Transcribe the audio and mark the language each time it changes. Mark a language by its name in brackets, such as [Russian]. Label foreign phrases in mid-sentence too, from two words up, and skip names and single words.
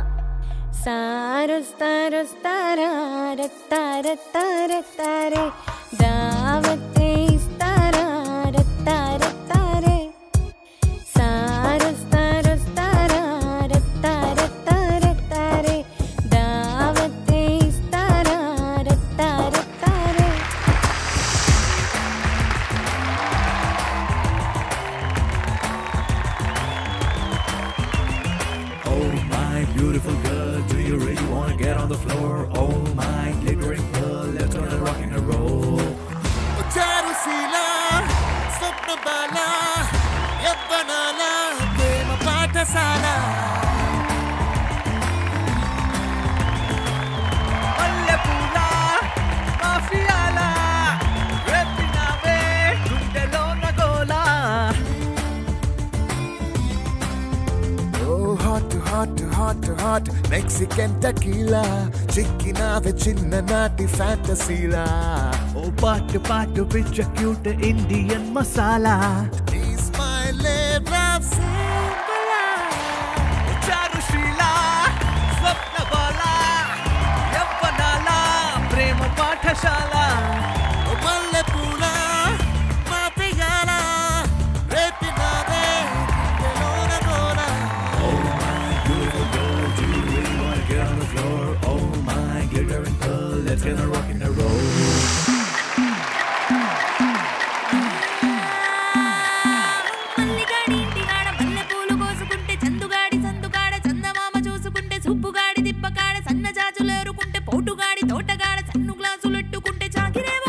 [Telugu] సారొస్తారొస్తారా రత్తారత్తారత్తారే దావతే ఇస్తారా రత్తారత్తారే సారొస్తారొస్తారా రత్తారత్తారత్తారే దావతే ఇస్తారా రత్తారత్తారే [English] Oh my beautiful girl, do you really wanna get on the floor? Oh my glittering pearl, let's gonna rock and roll. [Telugu] చారుశీల స్వప్నబాల యవ్వనాల ప్రేమ పాఠశాల మల్లెపూల మాఫియాల రేపినావే గుండెలోన గోలా [English] Oh hot hot hot hot Mexican tequila [Telugu] చిక్కినావే చిన్ననాటి ఫ్యాంటసీలా ఓ పాటు పాటు పిచ్చ [English] cute Indian masala ఈ smile-e love symbol [Telugu] చారుశీల స్వప్నబాల యవ్వనాల ప్రేమ పాఠశాల మల్లెపూల మాఫియాల రేపినావే గుండెలోన గోల [English] Beautiful girl, do you really wanna get on the floor? Oh my glittering pearl, let's get a rock and roll. [Telugu] మల్లిగాడి ఇంటిగాడ మల్లెపూలు కోసుకుంటే చందుగాడి సందుగాడ చందమామ చూసుకుంటే సుబ్బుగాడి దిప్పకాడ సన్న జాజులేరుకుంటే పోటుగాడి తోటగాడ సన్ను గ్లాసులెట్టుకుంటే చాకిరేవు